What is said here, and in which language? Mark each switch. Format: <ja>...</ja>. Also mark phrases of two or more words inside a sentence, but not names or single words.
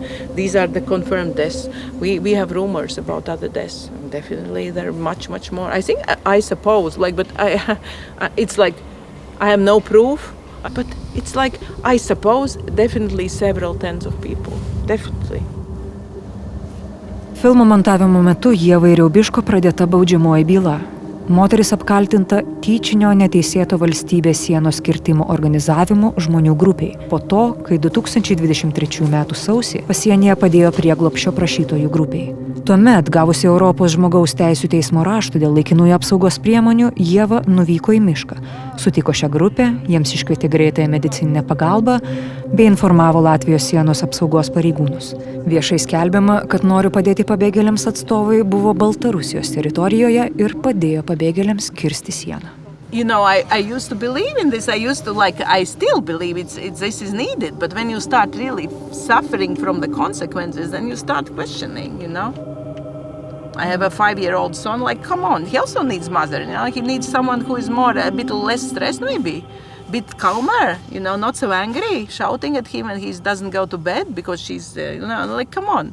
<en>These are the confirmed deaths. We have rumors about other deaths. Definitely, there are much more. I think I suppose but it's like I have no proof. But it's like I suppose definitely several tens of people. Definitely.</en> <lt>Filmo montavimo metu Ievai Riaubiško pradėta baudžiamoji byla. Moteris apkaltinta tyčinio neteisėto valstybės sienos kirtimo organizavimu žmonių grupiai. Po to, kai 2023 m. sausį pasienyje padėjo prieglobsčio prašytojų grupiai. Tuomet, gavusi Europos žmogaus teisių teismo raštų dėl laikinųjų apsaugos priemonių, Ieva nuvyko į mišką, sutiko šią grupę, jiems iškvietė greitąją medicininę pagalbą bei informavo Latvijos sienos apsaugos pareigūnus. Viešai skelbiama, kad noriu padėti pabėgėliams atstovai buvo Baltarusijos teritorijoje ir padėjo pabėgėliams kirsti sieną.</lt> <en>You know, I used to believe in this. I still believe this is needed. But when you start really suffering from the consequences, then you start questioning, you know. I have a 5-year-old son, come on, he also needs mother, he needs someone who is a bit less stressed maybe, a bit calmer, not so angry, shouting at him and he doesn't go to bed because she's, come on.</en>